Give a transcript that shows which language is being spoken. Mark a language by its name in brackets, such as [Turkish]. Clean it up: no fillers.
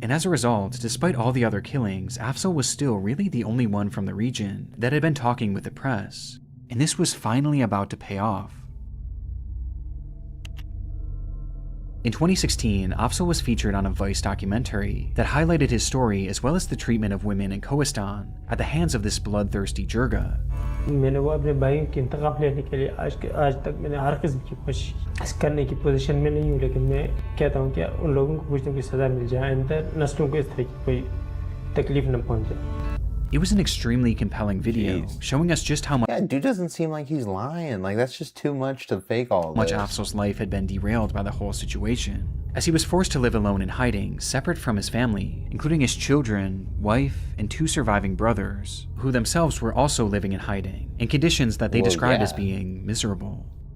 [English] And as a result, despite all the other killings, Afzal was still really the only one from the region that had been talking with the press. And this was finally about to pay off. In 2016, Afzal was featured on a Vice documentary that highlighted his story as well as the treatment of women in Kohistan at the hands of this bloodthirsty jirga. [Hindi] मैंने वो अपने भाई की इंतकाम लेने के लिए आज तक मैंने हर किस्म की कोशिश करने की पोजीशन में नहीं हूँ, लेकिन मैं कहता हूँ कि उन लोगों को कुछ न कुछ सज़ा मिल जाए, अंदर नस्लों को इस तरह की कोई तकलीफ न पहुँचे. [English] It was an extremely compelling video, showing us just how much dude doesn't seem like he's lying. Like, that's just too much to fake all this. Afzal's life had been derailed by the whole situation, as he was forced to live alone in hiding, separate from his family, including his children, wife, and 2 surviving brothers, who themselves were also living in hiding, in conditions that they described as being miserable.